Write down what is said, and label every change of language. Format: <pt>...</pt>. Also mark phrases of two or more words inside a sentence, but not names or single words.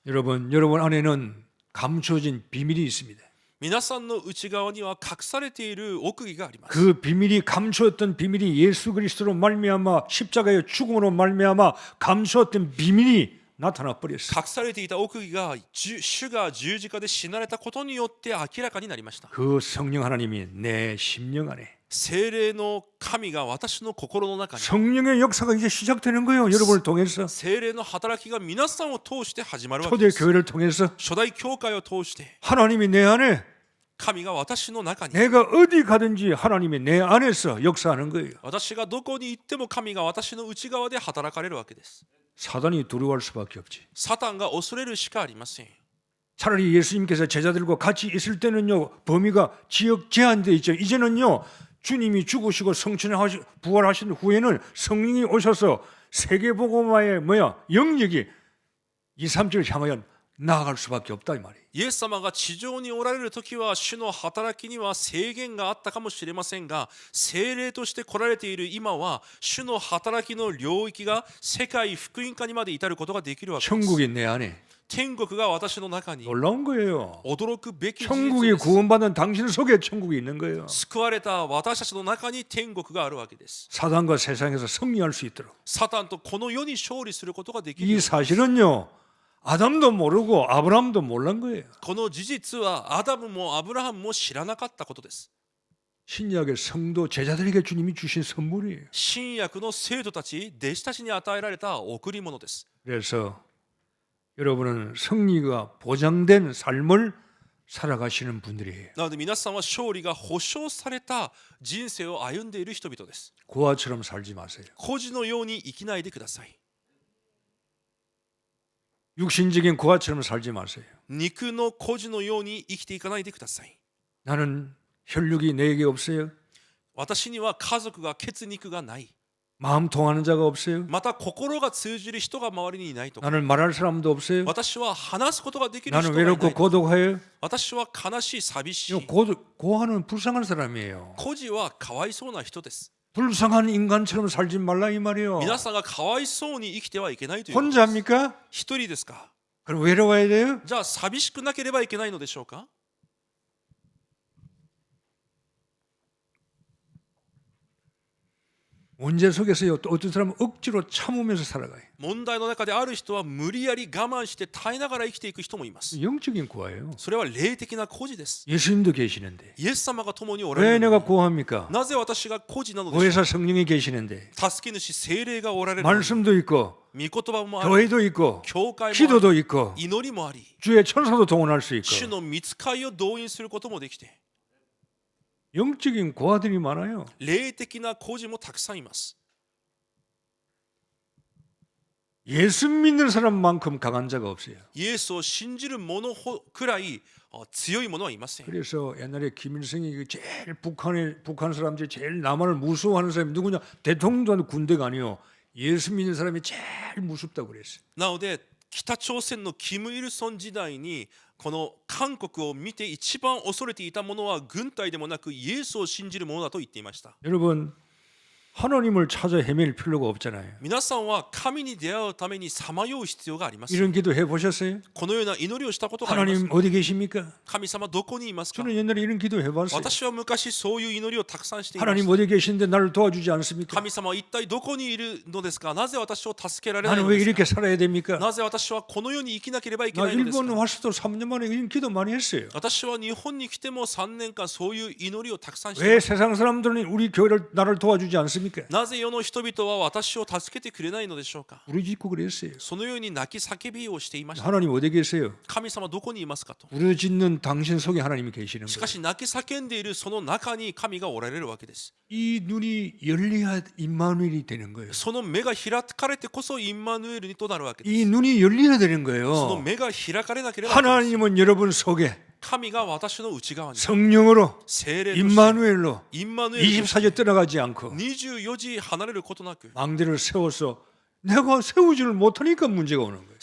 <ko>여러분 안에는 감춰진 비밀이 있습니다.</ko> <ja>皆さんの内側には隠されている奥義があります。</ja> <ko>그 비밀이 감추었던 비밀이 예수 그리스도로 말미암아 십자가의 죽음으로 말미암아 감추었던 비밀이 나타나 버렸어요.</ko> <ja>隠されていた奥義が主が十字架で死なれたことによって明らかになりました。</ja> <ko>그 성령 하나님이 내 심령 안에</ko> <ja>聖霊の神が私の心の中に、</ja> <ko>성령의 역사가 이제 시작되는 거예요. 여러분을 통해서</ko> <ja>聖霊の働きが皆さんを通して始まるわけで</ja> <ko>초대</ko> <ja>す。</ja> <ko>교회를 통해서</ko> <ja>初代教会を通して</ja> <ko>하나님이 내 안에</ko> <ja>神が私の中に、</ja> <ko>내가 어디 가든지 하나님이 내 안에서 역사하는 거예요.</ko> <ja>私がどこに行っても神が私の内側で働かれるわけです。</ja> <ko>사단이 두려워할 수밖에 없지.</ko> <ja>サタンが恐れるしかありません。</ja> <ko>차라리 예수님께서 제자들과 같이 있을 때는요 범위가 지역 제한돼 있죠. 이제는요 주님이 죽으시고 성천하시 부활하신 후에는 성령이 오셔서 세계복음화의 영역이 2, 3절 향하여 나아갈 수밖에 없다 이 말이에요.</ko> <ja>イエス様が地上におられる時は主の働きには制限があったかもしれませんが、聖霊として来られている今は主の働きの領域が世界福音化にまで至ることができるわけです。</ja> <ko>천국이 내 안에</ko> <ja>天国が私の中に</ja> <ko>놀라운 거예요.</ko> <ja>驚くべき事</ja> <ko>천국이</ko> <ja>実です。</ja> <ko>구원받은 당신 속에 천국이 있는 거예요.</ko> <ja>救われた私たちの中に天国があるわけです。</ja> <ko>사단과 세상에서 승리할 수 있도록</ko> <ja>サタンとこの世に勝利することができる</ja> <ko>이</ko> <ja>ように。</ja> <ko>사실은요 아담도 모르고 아브라함도 몰란 거예요.</ko> <ja>この事実はアダムもアブラハムも知らなかったことです。</ja> <ko>신약의 성도 제자들에게 주님이 주신 선물이에요.</ko> <ja>新約の生徒たち、弟子たちに与えられた贈り物です。</ja> <ko>그래서 여러분은 승리가 보장된 삶을 살아가시는 분들이에요.</ko> <ja>なので皆さんは勝利が保証された人生を歩んでいる人々です。</ja> <ko>고아처럼 살지 마세요.</ko> <ja>孤児のように生きないでください。</ja> <ko>육신적인 고아처럼 살지 마세요.</ko> <ja>肉の孤児のように生きていかないでください。</ja> <ko>나는 혈육이 내게 없어요.</ko> <ja>私には家族が血肉がない。</ja> <ko>마음 통하는 자가 없어요.</ko> <ja>また心が通じる人が周りにいないとか。</ja> <ko>나는 말할 사람도 없어요.</ko> <ja>私は話すことができる</ja> <ko>나는</ko> <ja>人がいない</ja> <ko>외롭고 。 고독해요.</ko> <ja>私は悲しい、寂し</ja> <ko>이거</ko> <ja>い。</ja> <ko>고아는 불쌍한 사람이에요.</ko> <ja>孤児はかわいそうな人です。</ja> <ko>불쌍한 인간처럼 살지 말라 이 말이에요.</ko> <ja>皆さんがかわいそうに生きてはいけないということです。</ja> <ko>혼자입니까?</ko> <ja>一人ですか。</ja> <ko>그럼 외로워야 돼요?</ko> <ja>じゃあ寂しくなければいけないのでしょうか。</ja> <ko>문제 속에서요. 또 어떤 사람은 억지로 참으면서 살아가요.</ko> <ja>問題の中である人は無理やり我慢して耐えながら生きていく人もいます。</ja> <ko>영적인 고아예요.</ko> <ja>それは霊的な孤児です。</ja> <ko>예수님도 계시는데</ko> <ja>イエス様が共におら</ja> <ko>왜</ko> <ja>れる</ja> <ko>내가</ko> <ja>のに</ja> <ko>고아입니까?</ko> <ja>なぜ私が孤児なのでしょう</ja> <ko>보혜사 성령이 계시는데</ko> <ja>か。助け主聖霊がおられるのに</ja> <ko>말씀도 있고</ko> <ja>御言葉もある。</ja> <ko>교회도 있고</ko> <ja>教会もある。</ja> <ko>기도도 있고</ko> <ja>祈りもあり、</ja> <ko>주의 천사도 동원할 수 있고</ko> <ja>主の御使いを動員することもできて、</ja> <ko>영적인 고아들이 많아요.</ko> <ja>霊的な孤児もたくさんいます。</ja> <ko>예수 믿는 사람만큼 강한 자가 없어요.</ko> <ja>イエスを信じる者くらい強い者はいません。</ja> <ko>그래서 옛날에 김일성이 제일 북한 사람들이 제일 남한을 무서워하는 사람이 누구냐? 대통령도 아니고 군대가 아니요. 예수 믿는 사람이 제일 무섭다고 그랬어요.</ko> <ja>なので北朝鮮のキム・イルソン時代にこの韓国を見て一番恐れていた者は軍隊でもなくイエスを信じる者だと言っていました。</ja> <ko>여러분 하나님을 찾아 헤맬 필요가 없잖아요.</ko> <ja>皆さんは神に出会うためにさまよう必要があります。</ja> <ko>이런 기도 해보셨어요?</ko> <ja>このような祈りをしたことがあります。</ja> <ko>하나님 어디 계십니까?</ko> <ja>神様どこにいますか。</ja> <ko>저는 옛날에 이런 기도 해봤어요.</ko> <ja>私は昔そういう祈りをたくさんしていました。</ja> <ko>하나님 어디 계신데 나를 도와주지 않습니까?</ko> <ja>神様は一体どこにいるのですか。なぜ私を助けられない</ja> <ko>나는</ko> <ja>の</ja> <ko>왜</ko> <ja>ですか。</ja> <ko>이렇게 살아야 됩니까?</ko> <ja>なぜ私はこの世に生きなければいけ</ja> <ko>나</ko> <ja>ないのです</ja> <ko>일본</ko> <ja>か。</ja> <ko>와서도 3년 만에 이런 기도 많이 했어요.</ko> <ja>私は日本に来ても3年間そういう祈りをたくさんしてい</ja> <ko>왜</ko> <ja>ます。</ja> <ko>세상 사람들은 우리 교회를 나를 도와주지 않습니까?</ko> <ja>なぜ世の人々は私を助けてくれないのでしょうか。</ja> <ko>우리 짓고 그랬어요.</ko> <ja>そのように泣き叫びをしていました。</ja> <ko>하나님 어디 계세요?</ko> <ja>神様どこにいますかと。</ja> <ko>우리 짓는 당신 속에 하나님이 계시는</ko> <ja>し</ja> <ko>거예요.</ko> <ja>かし泣き叫んでいるその中に神がおられるわけです。</ja> <ko>이 눈이 열려야 임마누엘이 되는 거예요.</ko> <ja>その目が開かれてこそインマヌエルにとなるわけです。</ja> <ko>이 눈이 열려야 되는</ko> <ja>その</ja> <ko>거예요.</ko> <ja>目が開かれなければいけない。</ja> <ko>하나님은 여러분 속에</ko> <ja>神が私の内側に</ja> <ko>성령으로</ko> <ja>聖霊として</ja> <ko>임마누엘로</ko> <ja>インマヌエルとして</ja> <ko>24시 떠나가지 않고</ko> <ja>24 時離れることなく</ja> <ko>망대를 세워서 내가 세우지를 못하니까 문제가 오는 거예요.</ko>